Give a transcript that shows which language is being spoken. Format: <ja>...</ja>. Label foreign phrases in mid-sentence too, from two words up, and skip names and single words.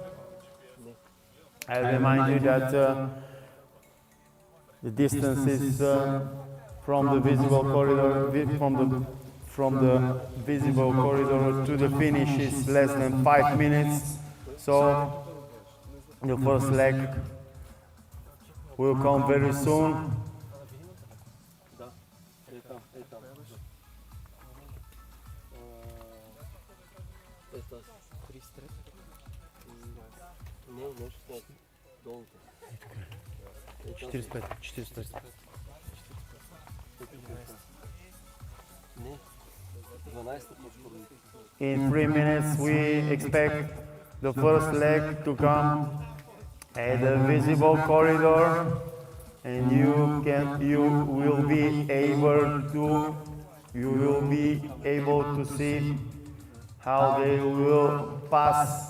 <en>I remind you that the distance is from the visible corridor, from the visible corridor to the finish is less than 5 minutes. So the first leg will come very soon.</en> <bg>Не, нещо долните. 405, 405. Не, 12 по-скоро.</bg> <en>In 3 minutes we expect the first leg to come at the visible corridor, and you will be able to see how they will pass</en>